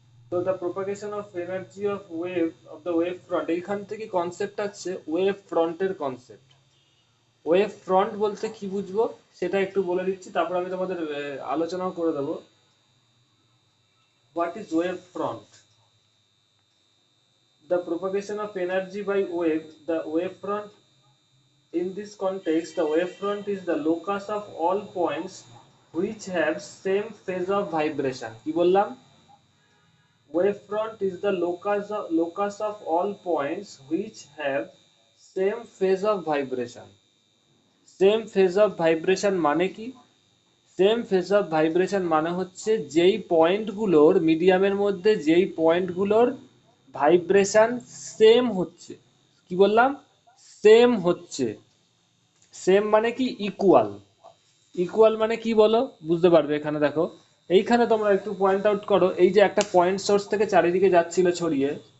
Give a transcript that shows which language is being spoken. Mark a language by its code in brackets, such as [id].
[en] তো the propagation of energy of wave of the wave front, [bn] এইখান থেকে concept আছে ওয়েভ ফ্রন্টের কনসেপ্ট। ওয়েভ ফ্রন্ট বলতে কি বুঝবো সেটা একটু বলে দিচ্ছি, তারপর আমি তোমাদের আলোচনাও করে দেবো। [en] What is wave front? The propagation of energy by wave, the wavefront. In this context, the wavefront is the locus of all points which have same phase of vibration. [bn] কি বললাম? [en] Wavefront is the locus of all points which have same phase of vibration. Same phase of vibration [bn] মানে কি? Same phase of vibration মানে হচ্ছে যেই পয়েন্টগুলোর মিডিয়ামের মধ্যে যেই পয়েন্টগুলোর ভাইব্রেশন সেম হচ্ছে। কি বললাম? সেম হচ্ছে। সেম মানে কি? ইকুয়াল। ইকুয়াল মানে কি বলো, বুঝতে পারবে এখানে দেখো, এইখানে তোমরা একটু পয়েন্ট আউট করো, এই যে একটা পয়েন্ট সোর্স থেকে চারিদিকে যাচ্ছিল ছড়িয়ে,